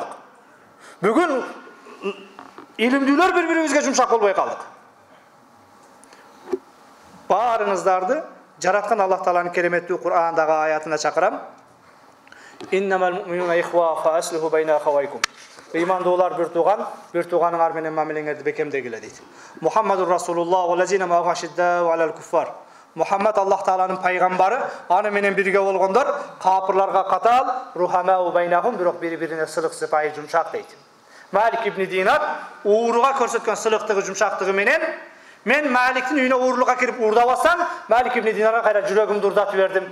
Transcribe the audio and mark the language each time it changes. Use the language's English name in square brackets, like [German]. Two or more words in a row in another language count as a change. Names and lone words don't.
[Kyrgyz] Бүгүн илимдүүлөр бири-бирибизге жумшак болбой калдык. Барыңыздарды жараткан Аллах Тааланын кереметтүү Кур'андагы аятына чакырам. [Arabic] إنما المؤمنون إخوة فأصلحوا بين أخويكم. [Kyrgyz] Ыймандуулар бир тууганыңар менен мамилеңерди бекемдегиле дейт. [Arabic] محمد رسول الله والذين معه أشداء على الكفار. [Kyrgyz] Мухаммад Аллах Тааланын пайгамбары, аны менен бирге болгондор капырларга катал, [Arabic] رحماء بينهم, [Kyrgyz] бирок бири-бирине сылык сыпайы жумшак дейт. Малик ибн Динар ууруга көрсөткөн сылыктыгы жумшактыгы менен мен Маликтин үйүнө уурлукка кирип уурдабасам, Малик ибн Динарга кайра жүрөгүмдү уурдатып бердим.